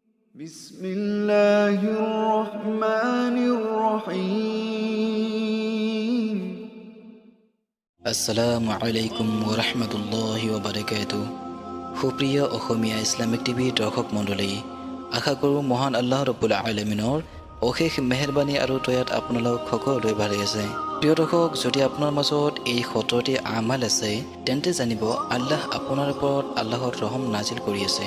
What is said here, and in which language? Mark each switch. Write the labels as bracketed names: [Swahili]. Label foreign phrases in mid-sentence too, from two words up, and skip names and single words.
[Arabic] بسم الله الرحمن الرحيم السلام عليكم ورحمة الله وبركاته [Assamese] সুপ্ৰিয় অসমীয়া ইছলামিক টিভি দৰ্শক মণ্ডলী আশা কৰোঁ মহান আল্লাহ ৰব্বুল আলামিনৰ অশেষ মেহেৰবানী আৰু দয়াত আপোনালোক সকলোৱে ভালে আছে। প্ৰিয় দৰ্শক, যদি আপোনাৰ মাজত এই ৭০টি আমাল আছে তেন্তে জানিব আল্লাহ আপোনাৰ ওপৰত আল্লাহৰ ৰহম নাজিল কৰি আছে।